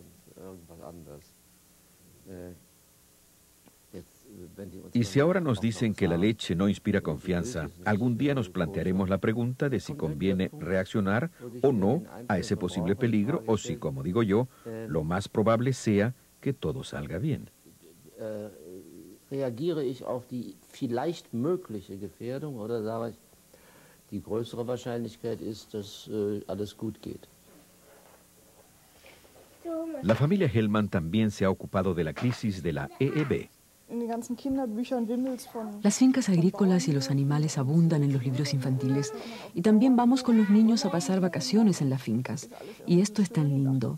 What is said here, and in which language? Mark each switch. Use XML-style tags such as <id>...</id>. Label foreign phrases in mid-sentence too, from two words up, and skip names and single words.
<es>Y si ahora nos dicen que la leche no inspira confianza, algún día nos plantearemos la pregunta de si conviene reaccionar o no a ese posible peligro, o si, como digo yo, lo más probable sea que todo salga bien.</es> <de>Reagiere ich auf die vielleicht mögliche Gefährdung oder sage ich, die größere Wahrscheinlichkeit ist, dass alles gut geht.</de> <es>La familia Hellman también se ha ocupado de la crisis de la EEB. Las fincas agrícolas y los animales abundan en los libros infantiles y también vamos con los niños a pasar vacaciones en las fincas. Y esto es tan lindo.</es>